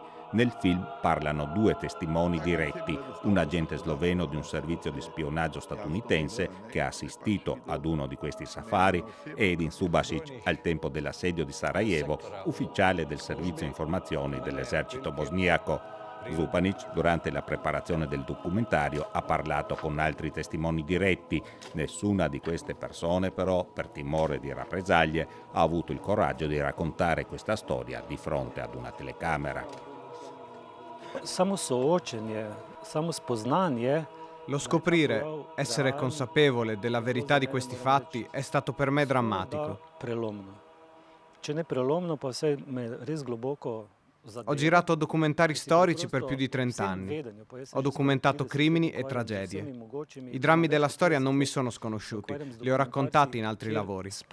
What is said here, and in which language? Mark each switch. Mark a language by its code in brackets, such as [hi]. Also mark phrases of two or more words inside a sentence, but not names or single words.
[it] Nel film parlano due testimoni diretti, un agente sloveno di un servizio di spionaggio statunitense che ha assistito ad uno di questi safari, e Edin Subasic, al tempo dell'assedio di Sarajevo, ufficiale del servizio informazioni dell'esercito bosniaco. Zupanic, durante la preparazione del documentario, ha parlato con altri testimoni diretti. Nessuna di queste persone, però, per timore di rappresaglie, ha avuto il coraggio di raccontare questa storia di fronte ad una telecamera. [sl] Samo soočenje, samo spoznanje. [it] Lo scoprire, essere consapevole della verità di questi fatti è stato per me drammatico. Ho girato documentari storici per più di 30 anni. Ho documentato crimini e tragedie. I drammi della storia non mi sono sconosciuti, li ho raccontati in altri lavori.